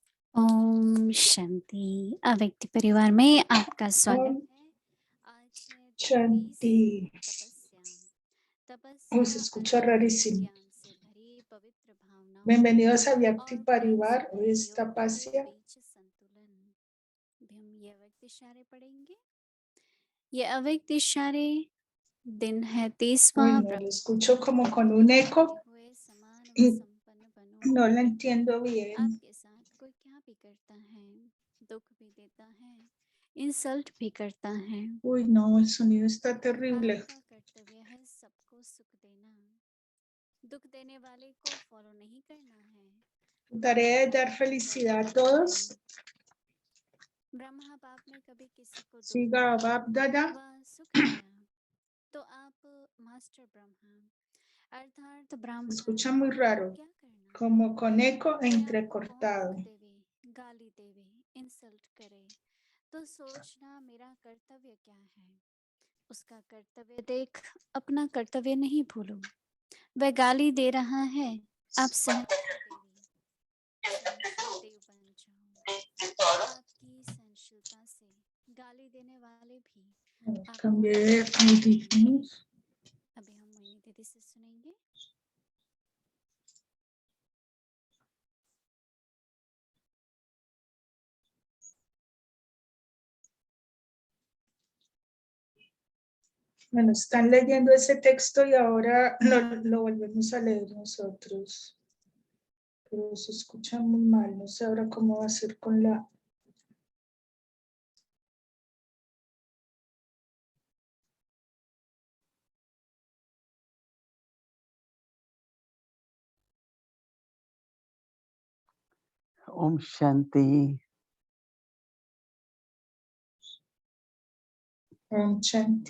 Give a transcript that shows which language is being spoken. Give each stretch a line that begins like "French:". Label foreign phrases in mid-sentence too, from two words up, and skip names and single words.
Hindi: ओम शांति। अव्यक्त परिवार में आपका स्वागत ओम है। आज है 32 शांति. तपस्या। Oh, तपस्या
Spanish: se escucha
Hindi: अर्थात
Spanish: rarísimo.
Hindi: ज्ञान से भरी पवित्र भावनाओं
Spanish: Bienvenidos a Vyakti
Hindi: और
Spanish: Parivar.
Hindi: परस्पर
Spanish: Hoy es
Hindi: योग के
Spanish: Tapasya.
Hindi: बीच संतुलन। अभी हम ये अव्यक्त इशारे पढ़ेंगे। ये अव्यक्त इशारे दिन है 30वां।
Spanish: Uy, no lo escucho como con un eco
Hindi: हुए समान व
Spanish: y
Hindi: संपन्न बनो।
Spanish: no lo entiendo bien.
Hindi: आपके साथ कोई क्या भी करता है, दुख भी देता है, इंसल्ट भी करता है।
Spanish: Uy, no, el sonido está terrible.
Hindi: आपका कर्तव्य है सबको सुख देना, दुख देने वाले को फॉलो नहीं करना है।
Spanish: Tarea de dar felicidad a todos.
Hindi: ब्रह्मा बाप ने कभी किसी को दुख
Spanish: Siga Bab Dada.
Hindi: व सुख दिया तो आप मास्टर ब्रह्मा अर्थात ब्राह्मण
Spanish: Escucha muy raro,
Hindi: क्या करना
Spanish: como con eco
Hindi: है।
Spanish: entrecortado.
Hindi: दुख देवे, गाली देवे, इंसल्ट करे तो सोचना मेरा कर्तव्य क्या है। उसका कर्तव्य देख अपना कर्तव्य नहीं भूलो। वह गाली दे रहा है, आप सहनशील देव बन जाओ। आपकी सहनशीलता से गाली देने वाले भी
Spanish: Cambié de audífonos.
Hindi: अभी हम मोहिनी दीदी से सुनेंगे।
Spanish: Bueno, están leyendo ese texto y ahora lo volvemos a leer nosotros. Pero se escucha muy mal, no sé ahora cómo va a ser con la...
Hindi: ओम शांति। ओम शांति।